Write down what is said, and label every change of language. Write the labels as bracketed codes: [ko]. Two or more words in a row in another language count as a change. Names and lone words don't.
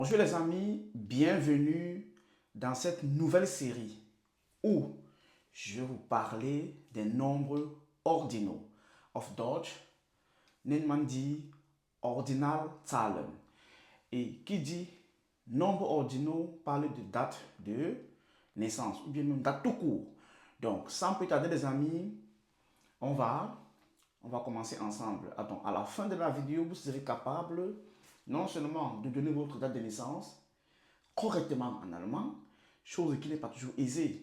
[fr] Bonjour les amis, bienvenue dans cette nouvelle série où je vais vous parler des nombres ordinaux. [de] Auf Deutsch nennt man die Ordinalzahlen. [fr] Et qui dit nombres ordinaux parle de date de naissance ou bien même date tout court. Donc sans plus tarder les amis, on va commencer ensemble. Attends, à la fin de la vidéo, vous serez capable non seulement de donner votre date de naissance correctement en allemand, chose qui n'est pas toujours aisée.